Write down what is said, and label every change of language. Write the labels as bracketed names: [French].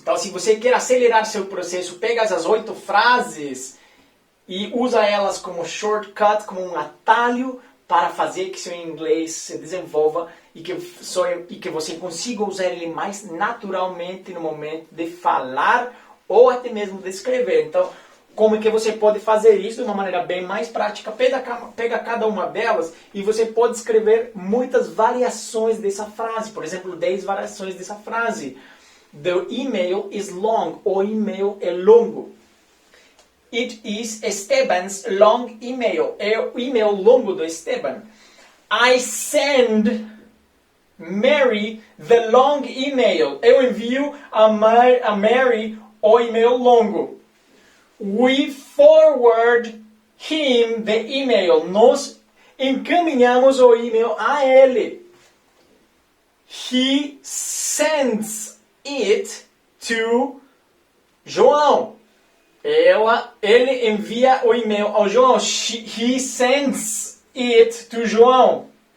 [Portuguese] Então, se você quer acelerar seu processo, pega essas 8 frases e usa elas como shortcut, como um atalho para fazer que seu inglês se desenvolva e que você consiga usar ele mais naturalmente no momento de falar ou até mesmo de escrever. Então, como é que você pode fazer isso de uma maneira bem mais prática? Pega cada uma delas e você pode escrever muitas variações dessa frase. Por exemplo, 10 variações dessa frase. [English] The email is long. [Portuguese] O e-mail é longo. [English] It is Esteban's long email. [Portuguese] É o e-mail longo do Esteban. [English] I send Mary the long email. [Portuguese] Eu envio a Mary o e-mail longo. [English] We forward him the email. [Portuguese] Nós encaminhamos o e-mail a ele. [English] He sends it to João. [Portuguese] Ele envia o e-mail ao João. [English] He sends it to João.